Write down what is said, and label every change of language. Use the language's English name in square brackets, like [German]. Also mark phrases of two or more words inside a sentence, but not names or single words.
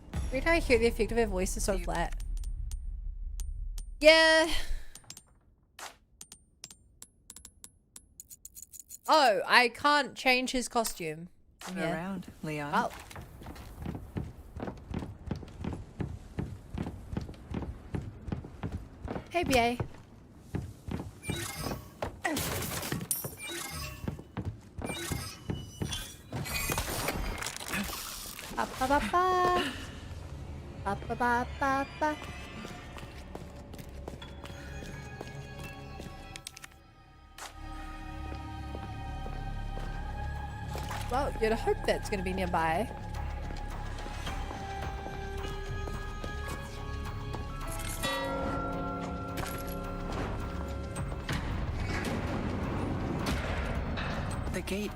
[English] Every time I hear the effect of her voice is so flat. Yeah. Oh, I can't change his costume. Turn around, Leon. Oh. Hey, BA. Ba ba ba ba. Ba ba ba ba ba. Well, you'd hope that's gonna be nearby. The gate.